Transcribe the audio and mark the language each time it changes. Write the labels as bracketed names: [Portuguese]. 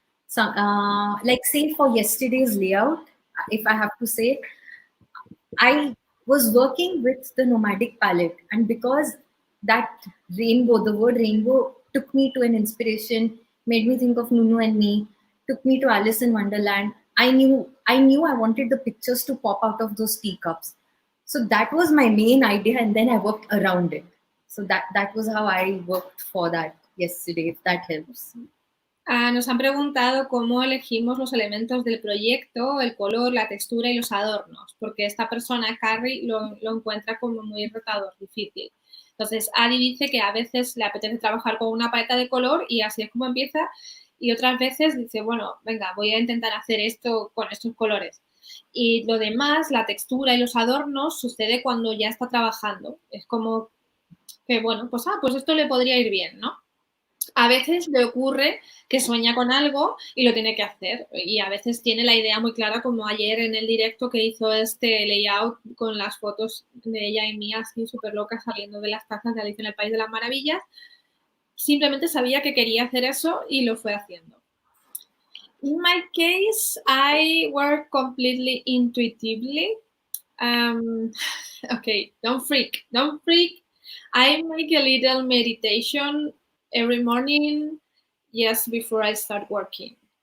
[English] So, like say for yesterday's layout, if I have to say, I was working with the nomadic palette, and because that rainbow, the word rainbow, took me to an inspiration, made me think of Nunu and Me, took me to Alice in Wonderland. I knew I wanted the pictures to pop out of those teacups. So that was my main idea, and then I worked around it. So that was how I worked for that yesterday, if that helps. [Spanish] Nos han preguntado cómo elegimos los elementos del proyecto, el color, la textura y los adornos, porque esta persona, Carrie, lo encuentra como muy retador, difícil. Entonces, Ari dice que a veces le apetece trabajar con una paleta de color y así es como empieza, y otras veces dice, bueno, venga, voy a intentar hacer esto con estos colores. Y lo demás, la textura y los adornos, sucede cuando ya está trabajando. Es como que, bueno, pues esto le podría ir bien, ¿no? A veces le ocurre que sueña con algo y lo tiene que hacer, y a veces tiene la idea muy clara, como ayer en el directo que hizo este layout con las fotos de ella y mía así súper locas saliendo de las tazas de Alicia en el País de las Maravillas. Simplemente sabía que quería hacer eso y lo fue haciendo. [English] In my case, I work completely intuitively. Okay, don't freak. I make a little meditation every morning just before I start working.